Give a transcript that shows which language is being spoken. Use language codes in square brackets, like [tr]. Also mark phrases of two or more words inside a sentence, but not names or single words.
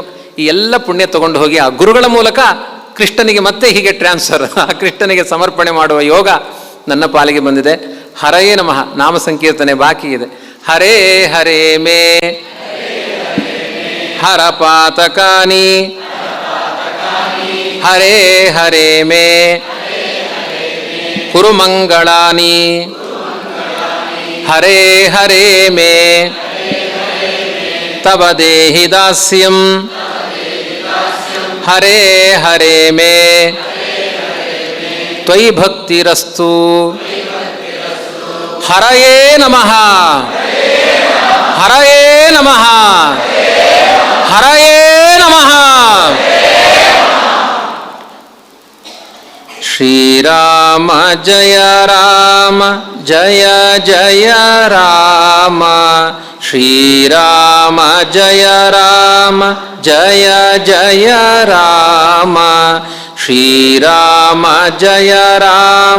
[kn] ಈ ಎಲ್ಲ ಪುಣ್ಯ ತಗೊಂಡು ಹೋಗಿ ಆ ಗುರುಗಳ ಮೂಲಕ ಕೃಷ್ಣನಿಗೆ ಮತ್ತೆ ಹೀಗೆ ಟ್ರಾನ್ಸ್ಫರ್, ಆ ಕೃಷ್ಣನಿಗೆ ಸಮರ್ಪಣೆ ಮಾಡುವ ಯೋಗ ನನ್ನ ಪಾಲಿಗೆ ಬಂದಿದೆ. [sa] ಹರಯೇ ನಮಃ. [kn] ನಾಮ ಸಂಕೀರ್ತನೆ ಬಾಕಿ ಇದೆ. [sa] ಹರೇ ಹರೇ ಮೇ ಹರ ಪಾತಕಾನಿ, ಹರೇ ಹರೇ ಮೇ ಕುರು ಮಂಗಳಾನಿ, ಹರೇ ಹರೇ ಮೇ ತವ ದೇಹಿ ದಾಸ್ಯಂ, ಹರೇ ಹರೇ ಮೇ ತ್ವಯಿ ಭಕ್ತಿರಸ್ತು. ಹರಯೇ ನಮಃ, ಹರಯೇ ನಮಃ, ಹರಯೇ ನಮಃ. ಶ್ರೀರಾಮ ಜಯ ರಾಮ ಜಯ ಜಯ ರಾಮ, ಶ್ರೀರಾಮ ಜಯ ರಾಮ ಜಯ ಜಯ ರಾಮ, ಶ್ರೀರಾಮ ಜಯ ರಾಮ